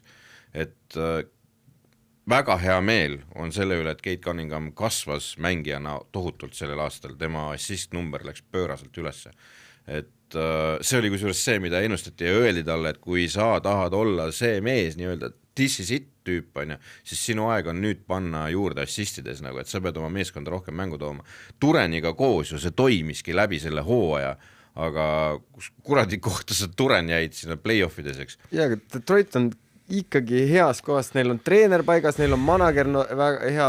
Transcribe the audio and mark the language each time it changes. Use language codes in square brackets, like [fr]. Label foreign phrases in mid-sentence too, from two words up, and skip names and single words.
[et] Et väga hea meel on selle üle, et Cade Cunningham kasvas mängijana tohutult sellel aastal, tema assist number läks pööraselt ülesse. Et see oli kusjuures see, mida ennustati ja öeldi talle, et kui sa tahad olla see mees, nii-öelda [en] this is it [et] tüüp, siis sinu aeg on nüüd panna juurde assistides, nagu, et sa pead oma meeskonda rohkem mängu tooma. Tureniga koos ju see toimiski läbi selle hooaja, aga kuradi kohta sa Turen jäid sinna play-offides, eks? Ja, aga Detroit on ikkagi heas kohas, neil on treener paigas, neil on manager väga hea